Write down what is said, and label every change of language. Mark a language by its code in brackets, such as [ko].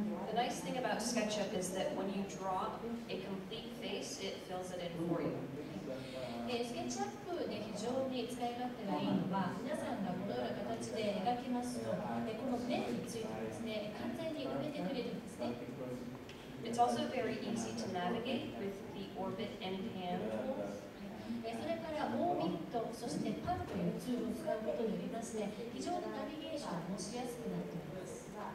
[en] The nice thing about SketchUp is that when you draw a complete face, it fills it in for you. [ja] スケッチアップで非常に使い勝手がいいのは、皆さんがこのような形で描きますと、この面についてですね、完全に埋めてくれるんですね。 [en] It's also very easy to navigate with the orbit and pan tools. [ja] それからオービット、そしてパンというツールを使うことによりまして、非常にナビゲーションもしやすくなっております。